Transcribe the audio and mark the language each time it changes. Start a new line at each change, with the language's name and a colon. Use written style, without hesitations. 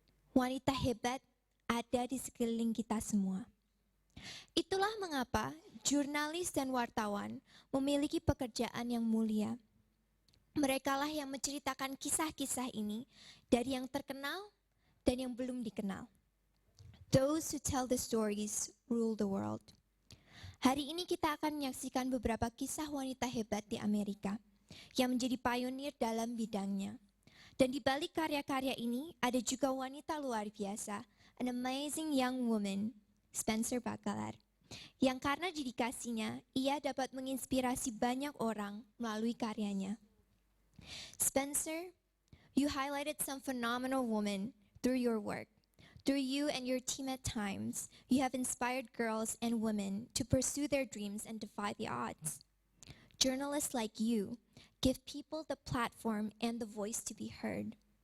Indonesian: Wanita hebat ada di sekeliling kita semua. Itulah mengapa jurnalis dan wartawan memiliki pekerjaan yang mulia. Merekalah yang menceritakan kisah-kisah ini dari yang terkenal dan yang belum dikenal.
English: Those who tell the stories rule the world.
Indonesian: Hari ini kita akan menyaksikan beberapa kisah wanita hebat di Amerika yang menjadi pionir dalam bidangnya. Dan di balik karya-karya ini ada juga wanita luar biasa,
English: an amazing young woman,
Indonesian: Spencer Bakalar, yang karena dedikasinya, ia dapat menginspirasi banyak orang melalui karyanya.
English: Spencer, you highlighted some phenomenal women through your work. Through you and your team at times, you have inspired girls and women to pursue their dreams and defy the odds. Journalists like you give people the platform and the voice to be heard.